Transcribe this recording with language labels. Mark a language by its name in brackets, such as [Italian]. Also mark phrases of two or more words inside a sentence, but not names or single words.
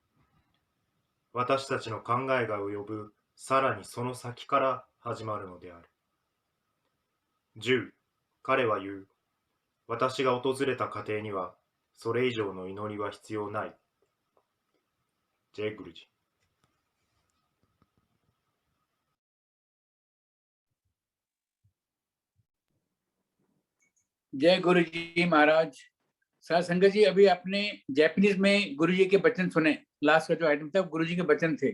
[Japanese] 私たちの考えが及ぶさらにその先から始まるのである。10、彼は言う。私が訪れた家庭にはそれ以上の祈りは必要ない。 [Hindi] जय गुरुजी. जय गुरु जी महाराज। साथ संगत जी, अभी आपने जैपनीज में गुरु जी के वचन सुने। लास्ट का जो आइटम था गुरु जी के वचन थे।